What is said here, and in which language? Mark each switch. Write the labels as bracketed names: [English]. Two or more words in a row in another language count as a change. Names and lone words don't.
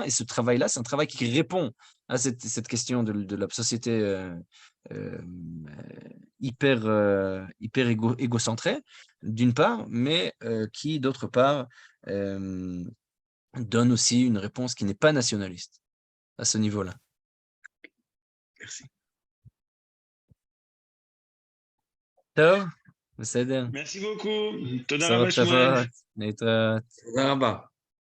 [French] Et ce travail-là, c'est un travail qui répond à cette question de la société hyper égocentrée, d'une part, mais qui, d'autre part, donne aussi une réponse qui n'est pas nationaliste à ce niveau-là. Merci. [Hebrew] טוב, בסדר. [French] Merci beaucoup. [Hebrew] תודה בשורות רבה, שמואל. טובות, להתראות. תודה רבה.